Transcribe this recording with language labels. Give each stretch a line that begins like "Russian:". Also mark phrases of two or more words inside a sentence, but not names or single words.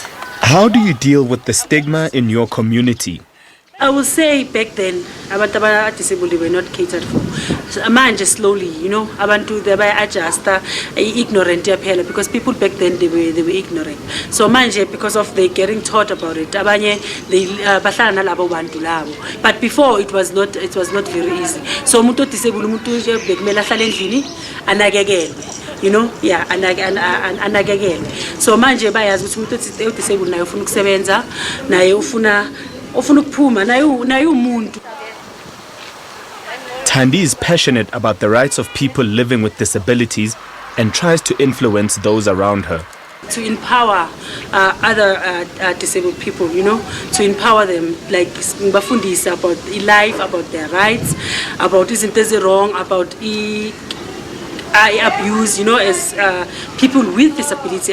English: How do you deal with the stigma in your community? I will say back then, abantu disabled were not catered for. Manje slowly, abantu they adjust, ignorant because people back then they were ignorant. So manje because of they getting taught about it, abanye they
Zulu: bahlala nalabo bantu labo.
English: But before it was not very easy.
Zulu: So umuntu disabled umuntu bekumela hlala endlini anakekelwe. Anakekelwe. So manje bayazi ukuthi umuntu disabled naye ufuna ukusebenza, naye ufuna ukuphuma, naye umuntu.
English: Tandi is passionate about the rights of people living with disabilities and tries to influence those around her. To empower other disabled people, to empower them, like ngibafundisa about life, about their rights, about isn't wrong, about abuse, as people with disability.